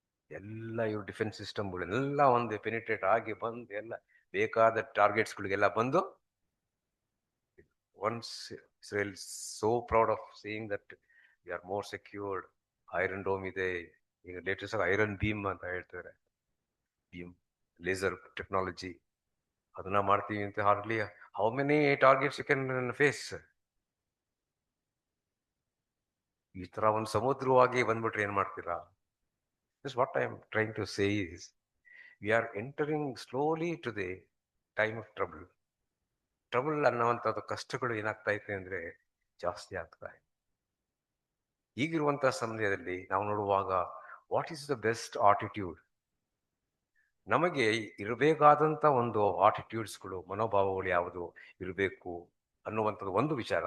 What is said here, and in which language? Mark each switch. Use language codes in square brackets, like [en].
[kn] ಎಲ್ಲ ಇವ್ರ ಡಿಫೆನ್ಸ್ ಸಿಸ್ಟಮ್ಗಳೆಲ್ಲ ಒಂದು ಪೆನಿಟ್ರೇಟ್ ಆಗಿ ಬಂದು ಎಲ್ಲ ಬೇಕಾದ ಟಾರ್ಗೆಟ್ಸ್ಗಳಿಗೆಲ್ಲ ಬಂದು, [en] once Israel so proud of saying that we are more secured, Iron Dome ಇದೆ, ಈಗ latest Iron Beam ಅಂತ ಹೇಳ್ತಾರೆ, beam laser technology, [kn] ಅದನ್ನ ಮಾಡ್ತೀವಿ ಅಂತ. [en] Hardly how many targets you can face? [kn] ಈ ತರ ಒಂದು ಸಮುದ್ರವಾಗಿ ಬಂದ್ಬಿಟ್ರೆ ಏನ್ ಮಾಡ್ತೀರಾ? [en] This is what I am trying to say is, we are entering slowly to the time of trouble. [kn] Trouble ಅನ್ನುವಂಥದ್ದು ಕಷ್ಟಗಳು ಏನಾಗ್ತಾ ಇದೆ ಅಂದ್ರೆ ಜಾಸ್ತಿ ಆಗ್ತಾ ಇದೆ. ಈಗಿರುವಂತಹ ಸಮಯದಲ್ಲಿ ನಾವು ನೋಡುವಾಗ [en] what is the best attitude, [kn] ನಮಗೆ ಇರಬೇಕಾದಂಥ ಒಂದು ಆಟಿಟ್ಯೂಡ್ಸ್ಗಳು, ಮನೋಭಾವಗಳು ಯಾವುದು ಇರಬೇಕು ಅನ್ನುವಂಥದ್ದು ಒಂದು ವಿಚಾರ.